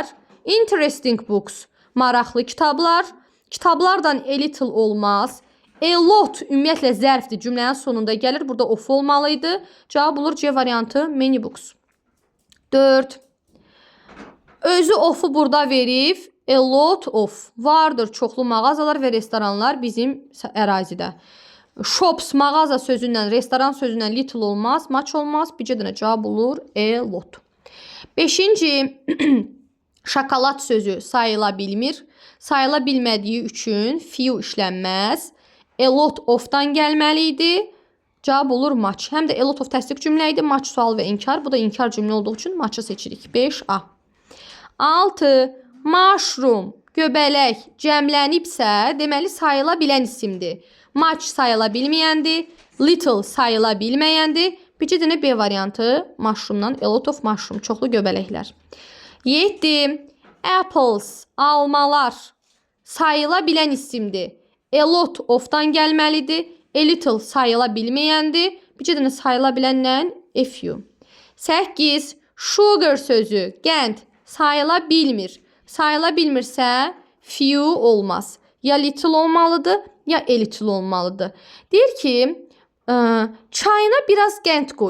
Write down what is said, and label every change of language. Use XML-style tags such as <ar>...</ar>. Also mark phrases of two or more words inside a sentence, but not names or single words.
<en>Interesting books,</en> <az>maraqlı kitablar. Kitablardan</az> <en>a little</en> <az>olmaz.</az> <en>A lot</en> <az>ümumiyyətlə zərfdir. Cümlənin sonunda gəlir. Burada of olmalıydı. Cavab olur C variantı.</az> <en>Many books.</en> <az>4. Özü of'u burada verib.</az> <en>A lot of.</en> <az>Vardır çoxlu mağazalar və restoranlar bizim ərazidə. Shops mağaza sözündən, restoran sözündən little olmaz. Much olmaz. Bircə dənə cavab olur.</az> <en>A lot.</en> <az>5-ci. Şokolad sözü sayıla bilmir. Sayıla bilmədiyi üçün few işlənməz.</az> <en>A lot of-</en> <az>dan gəlməli idi. Cavab olur much. Həm də</az> <en>a lot of</en> <az>təsdiq cümlə idi. Much sual və inkar. Bu da inkar cümlə olduğu üçün much'ı seçirik. 5A. 6. Mushroom, göbələk cəmlənibsə, deməli sayıla bilən isimdir. Much sayıla bilməyəndir. Little sayıla bilməyəndir. Bircə dənə B variantı mushroomdan.</az> <en>A lot of mushroom.</en> <az>Çoxlu göbələklər. 7. Apples, almalar sayıla bilən isimdir.</az> <en>A lot of-</en> <az>dan gəlməlidir.</az> <en>A little</en> <az>sayıla bilməyəndir. Bircə dənə sayıla bilənlə</az> <en>a few.</en> <az>8. Sugar sözü, qənd sayıla bilmir. Sayıla bilmirsə few olmaz. Ya little olmalıdır, ya</az> <en>a little</en> <az>olmalıdır. Deyir ki, çayına biraz qənd qoy.</az>